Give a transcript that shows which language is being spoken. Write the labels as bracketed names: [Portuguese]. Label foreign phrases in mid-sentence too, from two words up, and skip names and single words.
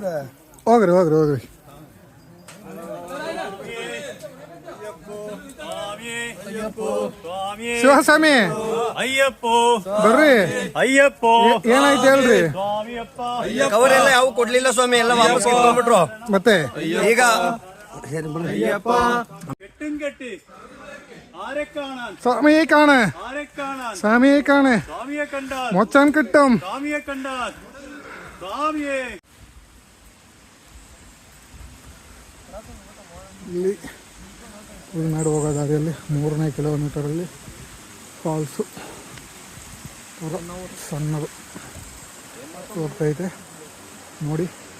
[Kannada] ಹೋಗ್ರಿ ಹೋಗ್ರಿ ಹೋಗ್ರಿ. ಶಿವಸ್ವಾಮಿ ಬರ್ರಿ. ಏನಾಯ್ತು ಹೇಳ್ರಿ. ಕವರ್ ಎಲ್ಲ ಯಾವ ಕೊಡ್ಲಿಲ್ಲ ಸ್ವಾಮಿ, ಎಲ್ಲ ವಾಪಸ್ ಕಿತ್ಕೊಂಡ್ಬಿಟ್ರು. ಮತ್ತೆ ಈಗ [Malayalam] സ്വാമിയെ കാണ്, സ്വാമിയെ കാണ്, മൊച്ചാൻ കിട്ടും. [Kannada] ಇಲ್ಲಿ ಉಳಿನಾಡು ಹೋಗೋ ದಾರಿಯಲ್ಲಿ 3ನೇ ಕಿಲೋಮೀಟರಲ್ಲಿ ಫಾಲ್ಸು ಸಣ್ಣದು ಹೋಗ್ತೈತೆ ನೋಡಿ.